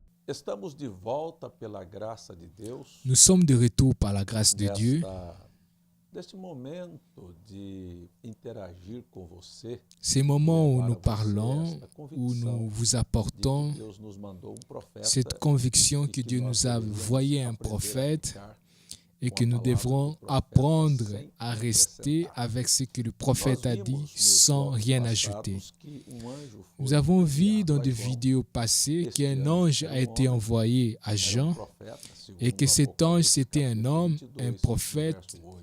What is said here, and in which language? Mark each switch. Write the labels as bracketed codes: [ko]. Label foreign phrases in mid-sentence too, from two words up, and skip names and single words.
[pt] Estamos de volta pela graça de Deus. [fr] Nous sommes de retour par la grâce de Dieu. [pt] Neste momento de interagir com você, [fr] Ces moments où [pt] levar [fr] nous [pt] a você [fr] parlons, [pt] esta [fr] où [pt] convicção [fr] nous vous [pt] de [fr] apportons [pt] que Deus nos mandou profeta [fr] cette conviction [pt] e [fr] que [pt] que [fr] Dieu [pt] nós [fr] nous a [pt] deveríamos [fr] envoyé un [pt] aprender a [fr] prophète [pt] ficar [fr] et [pt] com [fr] que [pt] a [fr] nous [pt] palavra [fr] devrons [pt] do profeta [fr] apprendre [pt] sem [fr] à rester [pt] acrescentar. [fr] avec ce que le [pt] Nós [fr] prophète a [pt] vimos [fr] dit [pt] nos [fr] sans [pt] blocos [fr] rien [pt] passados [fr] ajouter. [pt] que anjo [fr] Nous [pt] foi [fr] avons vu [pt] enviado [fr] dans [pt] a [fr] des [pt] João. [fr] vidéos passées [pt] Este [fr] qu'un [pt] anjo [fr] ange [pt] era [fr] a été [pt] homem, [fr] envoyé à [pt] era [fr] Jean [pt] profeta, [fr] et [pt] segundo [fr] que cet ange [pt] Apocalipse, [fr] c'était un [pt] capítulo [fr] homme, un [pt] 22, [fr] prophète, [pt] verso 8.